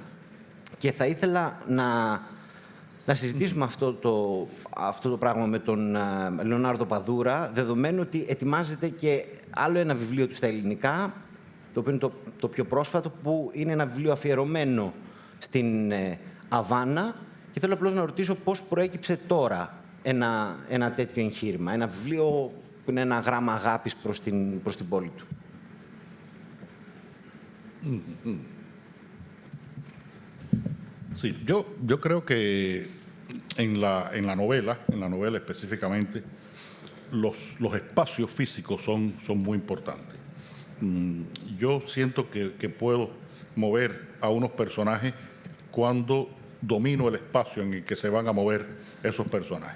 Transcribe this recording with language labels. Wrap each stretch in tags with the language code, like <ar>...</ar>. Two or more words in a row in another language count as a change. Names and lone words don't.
<el>Και θα ήθελα να συζητήσουμε αυτό το πράγμα με τον Λεωνάρδο Παδούρα, δεδομένου ότι ετοιμάζεται και άλλο ένα βιβλίο του στα ελληνικά, το οποίο είναι το πιο πρόσφατο, που είναι ένα βιβλίο αφιερωμένο στην Αβάνα. Και θέλω απλώς να ρωτήσω πώς προέκυψε τώρα ένα τέτοιο εγχείρημα, ένα βιβλίο που είναι ένα γράμμα αγάπης προς την πόλη του.</el> <es>Sí, yo creo que en la novela específicamente, los espacios físicos son muy importantes. Yo siento que puedo mover a unos personajes cuando domino el espacio en el que se van a mover esos personajes.</es>